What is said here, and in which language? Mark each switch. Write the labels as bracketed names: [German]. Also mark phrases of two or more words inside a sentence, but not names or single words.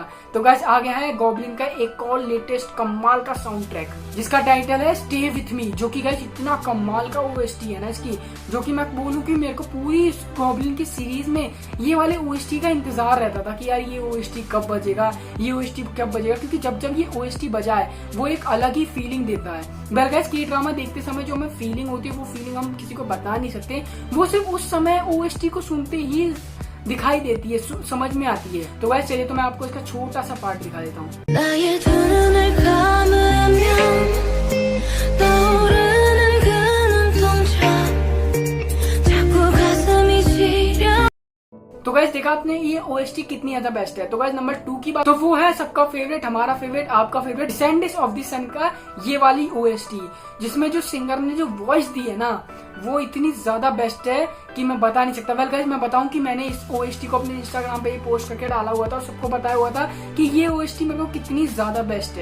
[Hindi] तो गाइज आ गया है गॉब्लिन का एक और लेटेस्ट कमाल का साउंड ट्रैक, जिसका टाइटल है स्टे विथ मी, जो कि गाइज इतना कमाल का OST है ना इसकी, जो कि मैं बोलूं कि मेरे को पूरी गॉब्लिन की सीरीज में ये वाले OST का इंतजार रहता था कि यार ये OST कब बजेगा, ये OST कब बजेगा, क्योंकि जब जब ये OST बजा है वो एक अलग अलग ही फीलिंग देता है। वेल गाइस, के ड्रामा देखते समय जो हमें फीलिंग होती है वो फीलिंग हम किसी को बता नहीं सकते, वो सिर्फ उस समय ओएसटी को सुनते ही दिखाई देती है, समझ में आती है। तो वैसे चलिए तो मैं आपको इसका छोटा सा पार्ट दिखा देता हूँ। [Korean] 나의 두 눈을 감으면 떠오르는 그 눈동자 자꾸 가슴이 시려 [Hindi] तो गाइस देखा आपने ये ओएसटी कितनी ज्यादा बेस्ट है। तो गाइस नंबर 2 की बात तो वो है सबका फेवरेट, हमारा फेवरेट, आपका फेवरेट, डिसेंडेंट्स ऑफ द सन का ये वाली ओएसटी, जिसमें जो सिंगर ने जो वॉइस दी है ना वो इतनी ज्यादा बेस्ट है कि मैं बता नहीं सकता। वेल गाइस, मैं बताऊं कि मैंने इस ओएसटी को अपने इंस्टाग्राम पे पोस्ट करके डाला हुआ था और सबको बताया हुआ था कि ये ओएसटी मेरे को कितनी ज्यादा बेस्ट है।